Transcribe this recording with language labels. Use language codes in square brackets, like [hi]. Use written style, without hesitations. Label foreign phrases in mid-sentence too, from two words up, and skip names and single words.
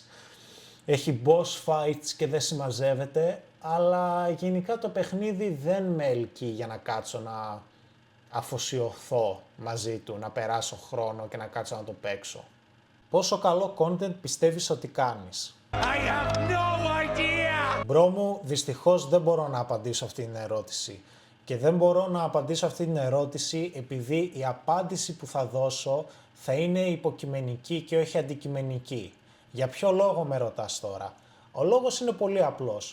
[el] Έχει [en] boss fights [el] και δεν συμμαζεύεται, αλλά γενικά το παιχνίδι δεν με ελκύει για να κάτσω να αφοσιωθώ μαζί του, να περάσω χρόνο και να κάτσω να το παίξω. Πόσο καλό content πιστεύεις ότι κάνεις? [en] I have no idea! [el] Μπρο μου, δυστυχώς δεν μπορώ να απαντήσω αυτή την ερώτηση. Και δεν μπορώ να απαντήσω αυτή την ερώτηση επειδή η απάντηση που θα δώσω θα είναι υποκειμενική και όχι αντικειμενική. Για ποιο λόγο με ρωτάς τώρα? Ο λόγος είναι πολύ απλός.